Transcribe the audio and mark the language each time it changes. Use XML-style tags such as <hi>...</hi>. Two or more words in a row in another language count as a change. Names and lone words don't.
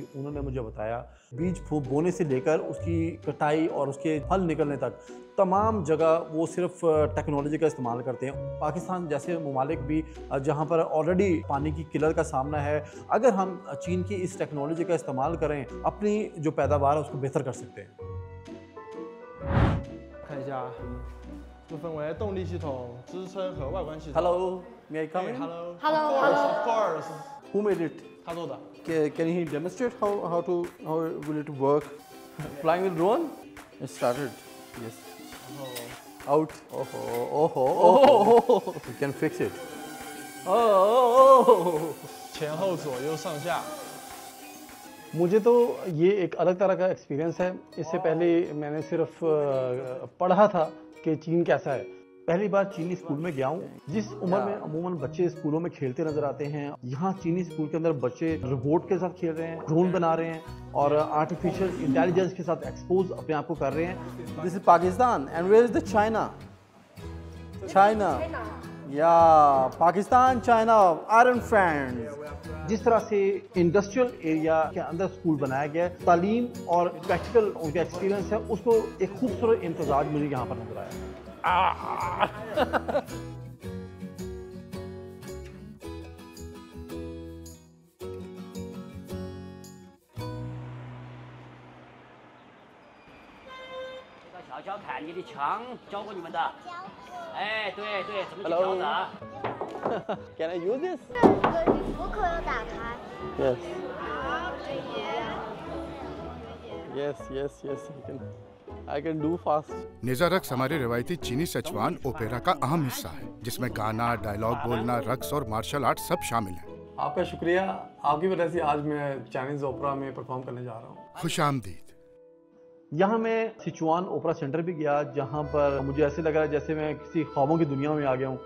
<hi>उन्होंने मुझे बताया बीज बोने से लेकर उसकी कटाई और उसके फल निकलने तक तमाम जगह वो सिर्फ टेक्नोलॉजी का इस्तेमाल करते हैं। पाकिस्तान जैसे ममालिक भी जहाँ पर ऑलरेडी पानी की किल्लत का सामना है, अगर हम चीन की इस टेक्नोलॉजी का इस्तेमाल करें अपनी जो पैदावार है उसको बेहतर कर सकते हैं।</hi> <zh>看一下，这分为动力系统、支撑和外观系统。</zh> <en>Hello, may I come in? Hello. Hello. Of course. Who made it?</en> <zh>他做的。</zh> <en>Can he demonstrate how will it work? Flying with drone? It started. Yes. Out. Oh. You can fix it. Oh.</en> <zh>前后左右上下。</zh> <hi>मुझे तो ये एक अलग तरह का एक्सपीरियंस है। इससे पहले मैंने सिर्फ पढ़ा था कि चीन कैसा है। पहली बार चीनी स्कूल में गया हूँ। जिस उम्र में अमूमन बच्चे स्कूलों में खेलते नजर आते हैं, यहाँ चीनी स्कूल के अंदर बच्चे रोबोट के साथ खेल रहे हैं, ड्रोन बना रहे हैं और</hi> <en>artificial intelligence</en> <hi>के साथ एक्सपोज अपने आप को कर रहे हैं।</hi> <en>This is Pakistan and where is the China? China या Pakistan China iron friends।</en> <hi>जिस तरह से</hi> <en>industrial area</en> <hi>के अंदर स्कूल बनाया गया है, तालीम और प्रैक्टिकल उनका एक्सपीरियंस है, उसको एक खूबसूरत इम्तजाज मुझे यहाँ पर नजर आया।</hi> <zh>小小凯，你的枪教过你们的？哎，对对，怎么去调子啊</zh> <en>Can I use this?</en> <zh>虎口要打开。</zh> <en>Yes.</en> <zh>好，可以。</zh> <en>Yes. I can do fast.</en> <hi>नेज़ा रक्स हमारे रवायती चीनी सचवान ओपेरा का अहम हिस्सा है, जिसमें गाना, डायलॉग बोलना, रक्स और</hi> <en>martial art</en> <hi>सब शामिल है। आपका शुक्रिया, आपकी वजह से आज मैं</hi> <en>Chinese opera</en> <hi>में परफॉर्म करने जा रहा हूँ। खुशामदीद। यहाँ मैं सिचुआन ओपेरा सेंटर भी गया, जहाँ पर मुझे ऐसे लग रहा है जैसे मैं किसी ख्वाबों की दुनिया में आ गया हूँ।</hi>